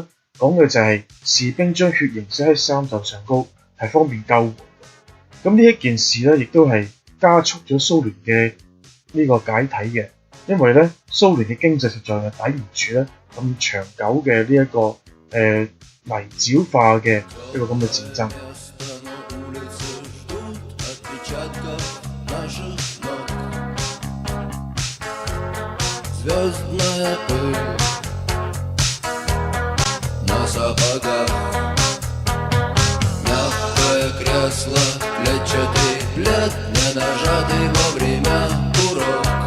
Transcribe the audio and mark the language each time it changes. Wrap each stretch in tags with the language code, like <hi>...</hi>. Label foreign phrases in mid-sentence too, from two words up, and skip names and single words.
<yue>講嘅就係士兵將血型寫喺衫袖上高，係方便救援。咁呢一件事咧，亦都係加速咗蘇聯嘅呢個解體嘅，因為咧蘇聯嘅經濟實在係抵唔住咧咁長久嘅呢一個泥沼化嘅一個咁嘅戰爭。</yue> <ru>Сапогах мягкое кресло, клетчатый плед, не нажатый вовремя курок.</ru>